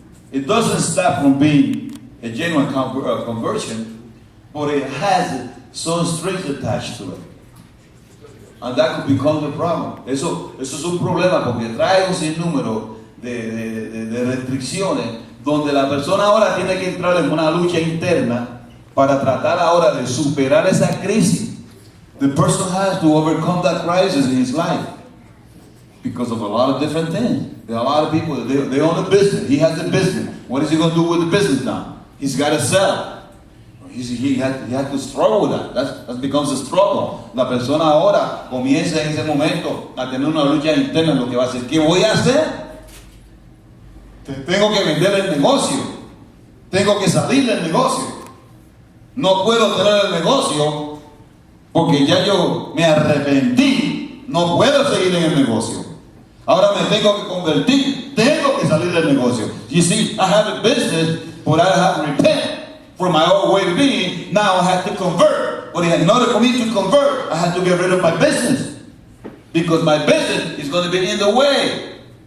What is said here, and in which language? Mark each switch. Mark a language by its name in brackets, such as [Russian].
[English] It doesn't stop from being a genuine conversion, but it has some strings attached to it. And that could become the problem. [Spanish] Eso es un problema porque trae un sinnúmero de restricciones donde la persona ahora tiene que entrar en una lucha interna para tratar ahora de superar esa crisis. [English] The person has to overcome that crisis in his life because of a lot of different things. There are a lot of people, they own a business. He has a business. What is he going to do with the business now? He's got to sell. He had to struggle with that. That becomes a struggle. [Spanish] La persona ahora comienza en ese momento a tener una lucha interna en lo que va a hacer. ¿Qué voy a hacer? Tengo que vender el negocio. Tengo que salir del negocio. No puedo tener el negocio porque ya yo me arrepentí. No puedo seguir en el negocio. Ahora me tengo que convertir. Tengo que salir del negocio. [English] You see, I have a business, but I have to repent from my old way of being. Now I have to convert. But in order for me to convert, I have to get rid of my business. Because my business is going to be in the way.